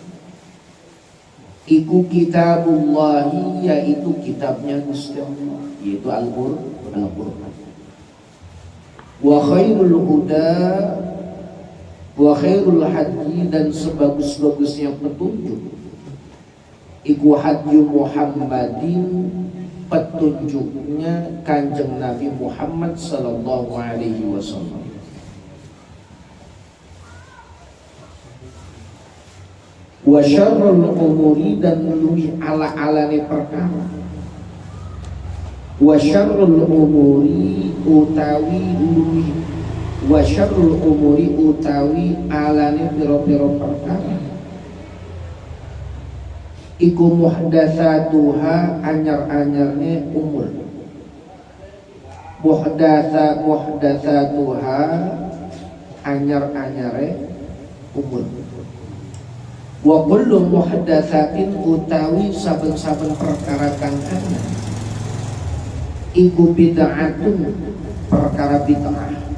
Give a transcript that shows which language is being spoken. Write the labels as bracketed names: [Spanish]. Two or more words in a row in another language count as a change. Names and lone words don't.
[Indonesian] iku kitabullahi yaitu kitabnya Gusti Allah yaitu Al-Qur'an [Arabic] وخير الهدى وخير الهدي [Indonesian] dan sebagus-bagusnya petunjuk iku [Arabic] هدي محمد [Indonesian] petunjuknya Kanjeng Nabi Muhammad [Arabic] صلى الله عليه وسلم وشر الأمور [Javanese] dan luwih ala-alane perkara [Arabic] وشر الأمور [Javanese] utawi luwih [Arabic] وشر الأمور [Javanese] utawi alane pira-pira perkara iku muhdatsatuha anyar-anyarne umur muhdatsatuha anyar-anyare umur [Arabic] وكل محدثة [Javanese] utawi saben-saben perkara kang ana iku bid'atun perkara bid'ah